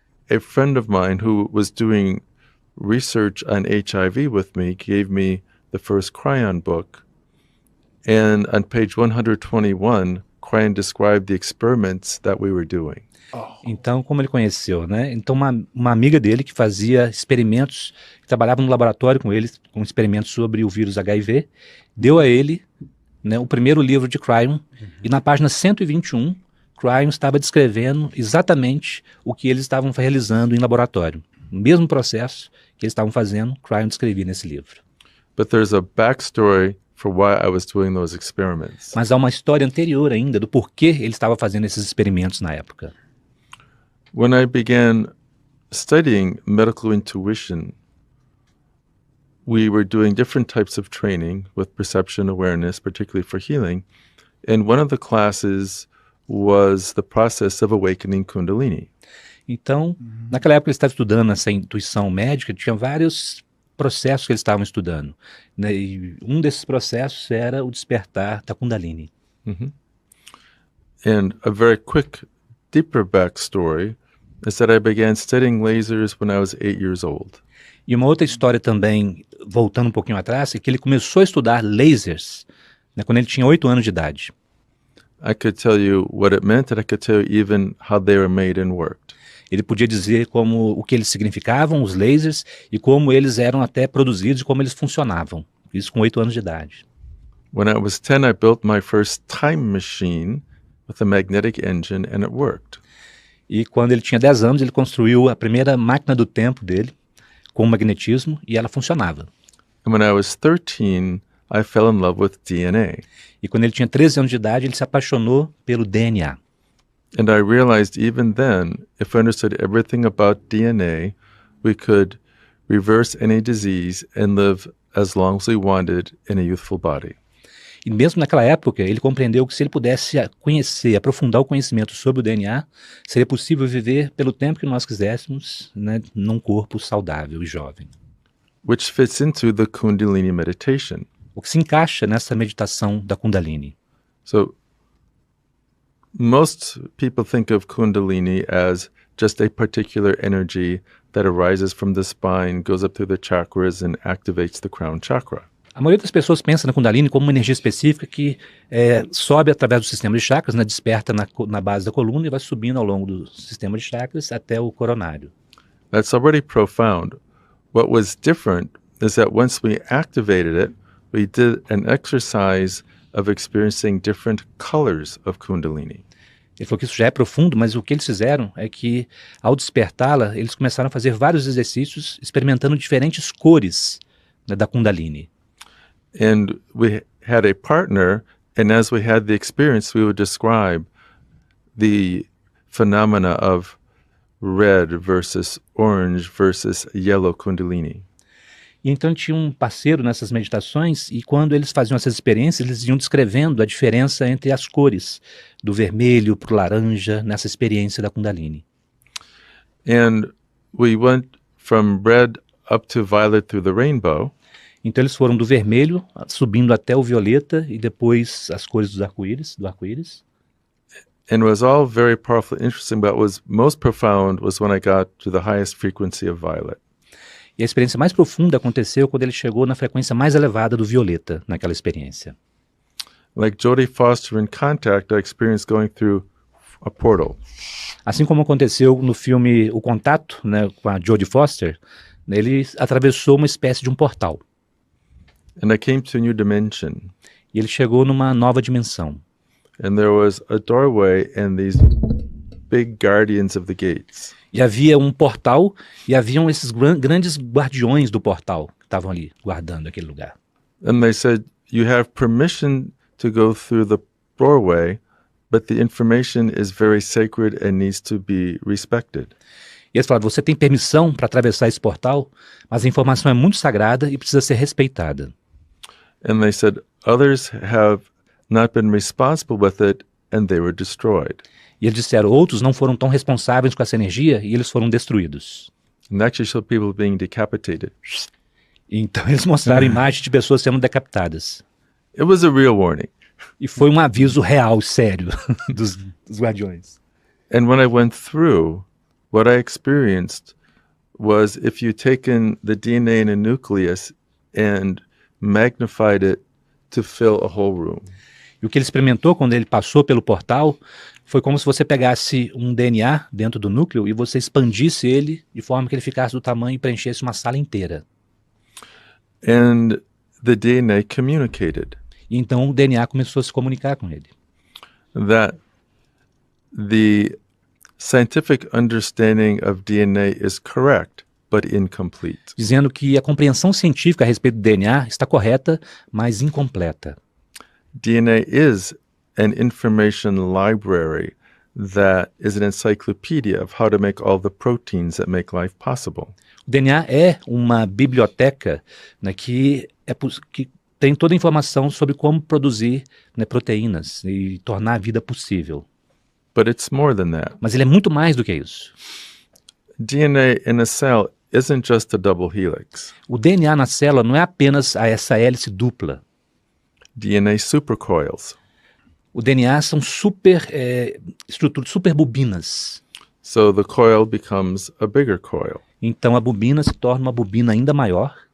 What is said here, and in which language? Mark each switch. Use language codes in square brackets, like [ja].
[en] A friend of mine who was doing research on HIV with me gave me the first Cryon book. And on page 121, Cryon described the experiments that we were doing. [pt] Então, como ele conheceu, né? Então, uma amiga dele que fazia experimentos, que trabalhava no laboratório com ele, com experimentos sobre o vírus HIV, deu a ele, né, o primeiro livro de Cryon, e na página 121, Cryon estava descrevendo exatamente o que eles estavam realizando em laboratório. O mesmo processo que eles estavam fazendo, Cryon descrevia nesse livro. [en] But there's a backstory for why I was doing those experiments. [pt] Mas há uma história anterior ainda do porquê ele estava fazendo esses experimentos na época. [en] When I began studying medical intuition, we were doing different types of training with perception awareness, particularly for healing. And one of the classes was the process of awakening Kundalini. [pt] Então, naquela época ele estava estudando essa intuição médica, tinha vários processos que eles estavam estudando, né? E um desses processos era o despertar da Kundalini. [en] And a very quick, deeper backstory is that I began studying lasers when I was 8 years old. [pt] E uma outra história também, voltando um pouquinho atrás, é que ele começou a estudar lasers, né, quando ele tinha 8 anos de idade. [en] I could tell you what it meant, and I could tell you even how they were made and worked. [pt] Ele podia dizer o que eles significavam, os lasers, e como eles eram até produzidos e como eles funcionavam. Isso com 8 anos de idade. [en] When I was 10, I built my first time machine with a magnetic engine, and it worked. [pt] E quando ele tinha 10 anos, ele construiu a primeira máquina do tempo dele, com magnetismo, e ela funcionava. [en] And when I was 13, I fell in love with DNA. [pt] E quando ele tinha 13 anos de idade, ele se apaixonou pelo DNA. [en] And I realized even then, if we understood everything about DNA, we could reverse any disease and live as long as we wanted in a youthful body. [pt] E mesmo naquela época, ele compreendeu que se ele pudesse conhecer, aprofundar o conhecimento sobre o DNA, seria possível viver pelo tempo que nós quiséssemos, né, num corpo saudável e jovem. [en] Which fits into the Kundalini meditation. [pt] O que se encaixa nessa meditação da Kundalini. [en] So most people think of Kundalini as just a particular energy that arises from the spine, goes up through the chakras, and activates the crown chakra. [pt] A maioria das pessoas pensa na Kundalini como uma energia específica que sobe através do sistema de chakras, né, desperta na base da coluna e vai subindo ao longo do sistema de chakras até o coronário. [en] That's already profound. What was different is that once we activated it, we did an exercise of experiencing different colors of Kundalini. [pt] Ele falou que isso já é profundo, mas o que eles fizeram é que, ao despertá-la, eles começaram a fazer vários exercícios experimentando diferentes cores, né, da Kundalini. [en] And we had a partner, and as we had the experience, we would describe the phenomena of red versus orange versus yellow Kundalini. [pt] E então tinha um parceiro nessas meditações e quando eles faziam essas experiências, eles iam descrevendo a diferença entre as cores, do vermelho para o laranja, nessa experiência da Kundalini. [en] And we went from red up to violet through the rainbow. [pt] Então eles foram do vermelho, subindo até o violeta e depois as cores do arco-íris. [en] And it was all very powerful, interesting, but what was most profound was when I got to the highest frequency of violet. [pt] E a experiência mais profunda aconteceu quando ele chegou na frequência mais elevada do violeta, naquela experiência. [en] Like Jodie Foster in Contact, I experienced going through a portal. [pt] Assim como aconteceu no filme O Contato, né, com a Jodie Foster, ele atravessou uma espécie de um portal. [en] And I came to a new dimension. [pt] E ele chegou numa nova dimensão. [en] And there was a doorway and these big guardians of the gates. [pt] E havia um portal e haviam esses grandes guardiões do portal que estavam ali guardando aquele lugar. [en] And they said, you have permission to go through the doorway, but the information is very sacred and needs to be respected. [pt] E eles falaram, você tem permissão para atravessar esse portal, mas a informação é muito sagrada e precisa ser respeitada. [en] And they said, others have not been responsible with it and they were destroyed. [pt] E eles disseram, outros não foram tão responsáveis com essa energia e eles foram destruídos. [en] And actually showed people being decapitated. [pt] E então eles mostraram imagens de pessoas sendo decapitadas. [en] It was a real warning. [pt] E foi um aviso real, sério, dos guardiões. [en] And when I went through, what I experienced was if you taken the DNA in a nucleus and magnified it to fill a whole room. [pt] E o que ele experimentou quando ele passou pelo portal foi como se você pegasse um DNA dentro do núcleo e você expandisse ele de forma que ele ficasse do tamanho e preenchesse uma sala inteira. [en] And the DNA communicated. [pt] E então o DNA começou a se comunicar com ele. [en] That the scientific understanding of DNA is correct, but incomplete. [pt] Dizendo que a compreensão científica a respeito do DNA está correta, mas incompleta. [en] DNA is an information library that is an encyclopedia of how to make all the proteins that make life possible. [pt] O DNA é uma biblioteca, né, que tem toda a informação sobre como produzir, né, proteínas e tornar a vida possível. [en] But it's more than that. [pt] Mas ele é muito mais do que isso. [en] DNA in a cell isn't just a double helix. [pt] O DNA na célula não é apenas essa hélice dupla. [en] DNA supercoils. [pt] O DNA são estruturas, super bobinas. [en] So the coil becomes a bigger coil. [pt] Então a bobina se torna uma bobina ainda maior.